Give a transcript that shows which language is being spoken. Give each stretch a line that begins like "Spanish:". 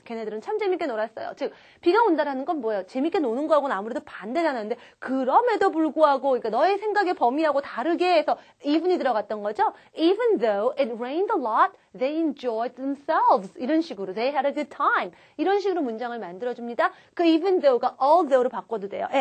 Korean: 걔네들은 참 재밌게 놀았어요. 즉, 비가 온다라는 건 뭐예요? 재밌게 노는 거하고는 아무래도 반대잖아요. 근데 그럼에도 불구하고, 그러니까 너의 생각의 범위하고 다르게 해서 even이 들어갔던 거죠.
English: Even though it rained a lot, they enjoyed themselves.
Korean: 이런 식으로
English: they had a good time.
Korean: 이런 식으로 문장을 만들어줍니다. 그 even though가 although로 바꿔도 돼요.